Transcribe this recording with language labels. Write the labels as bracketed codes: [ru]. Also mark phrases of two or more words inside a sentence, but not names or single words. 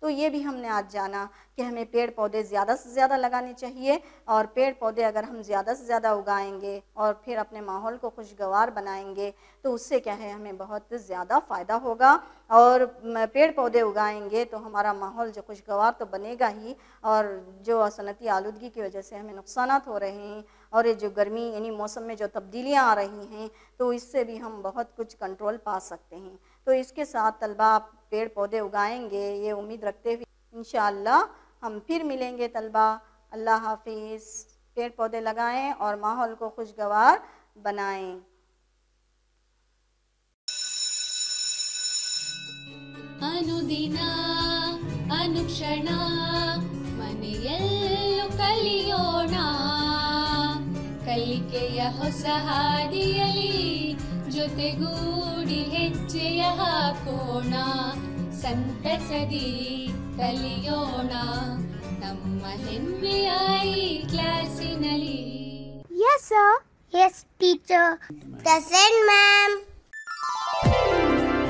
[ur] تو یہ بھی ہم نے آج جانا کہ ہمیں پیڑ پودے زیادہ سے زیادہ لگانے چاہیے، اور پیڑ پودے اگر ہم زیادہ سے زیادہ اگائیں گے اور پھر اپنے ماحول کو خوشگوار بنائیں گے تو اس سے کیا ہے ہمیں بہت زیادہ فائدہ ہوگا، اور پیڑ پودے اگائیں گے تو ہمارا ماحول جو خوشگوار تو بنے گا ہی، اور جو صنعتی آلودگی کی وجہ سے ہمیں نقصانات ہو رہے ہیں اور یہ جو گرمی یعنی موسم میں جو تبدیلیاں آ رہی ہیں تو اس سے بھی ہم بہت کچھ کنٹرول پا سکتے ہیں۔ تو اس کے ساتھ طلبہ آپ پیڑ پودے اگائیں گے یہ امید رکھتے ہوئے انشاءاللہ ہم پھر ملیں گے طلبہ۔ اللہ حافظ۔ پیڑ پودے لگائیں اور ماحول کو خوشگوار بنائیں۔ [kn] ಅನುದಿನ ಅನುಕ್ಷಣ ಮನೆಯಲ್ಲೂ ಕಲಿಯೋಣ, ಕಲಿಕೆಯ ಹೊಸ ಹಾದಿಯಲಿ ಜೊತೆಗೂಡಿ ಹೆಜ್ಜೆಯ ಹಾಕೋಣ, ಸಂತಸದಿ ಕಲಿಯೋಣ ನಮ್ಮ ಹೆಮ್ಮೆಯ ಈ ಕ್ಲಾಸಿನಲ್ಲಿ. [en] Yes, sir. Yes, teacher. Present, ma'am.